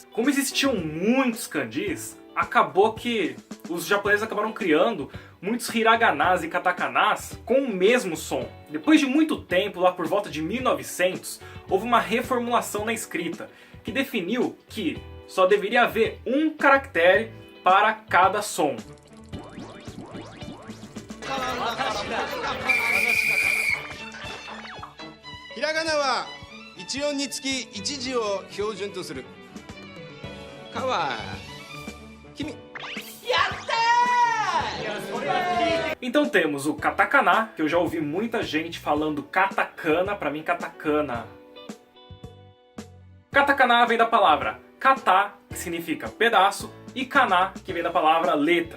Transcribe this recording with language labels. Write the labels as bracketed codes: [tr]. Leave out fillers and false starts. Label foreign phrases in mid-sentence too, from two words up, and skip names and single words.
[pt] Como existiam muitos kanjis, acabou que os japoneses acabaram criando muitos hiraganas e katakanas com o mesmo som. Depois de muito tempo, lá por volta de 1900, houve uma reformulação na escrita, que definiu que só deveria haver um caractere para cada som. [ja] ひらがなは一音につき一字を標準とする。かは君。 [pt] Então temos o katakana, que eu já ouvi muita gente falando katakana, pra mim katakana. Katakana vem da palavra kata, que significa pedaço, e kana, que vem da palavra letra.